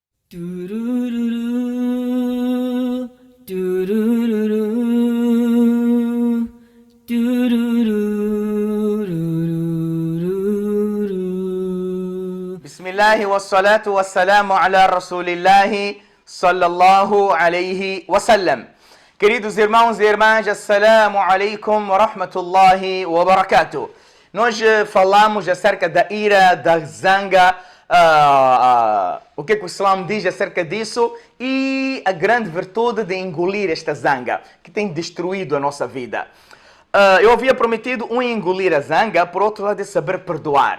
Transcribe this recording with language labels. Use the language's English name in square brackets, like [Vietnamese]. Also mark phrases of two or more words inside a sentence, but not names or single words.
[Arabic] Turururu, turururu, tururururururu. بسم الله والصلاة والسلام على رسول الله صلى الله عليه وسلم. [Portuguese] Queridos irmãos e irmãs, [Arabic] السلام عليكم ورحمة الله وبركاته. [Portuguese] Nós falamos acerca da ira, da zanga, o que o Islã diz acerca disso e a grande virtude de engolir esta zanga que tem destruído a nossa vida. Eu havia prometido engolir a zanga, por outro lado é saber perdoar.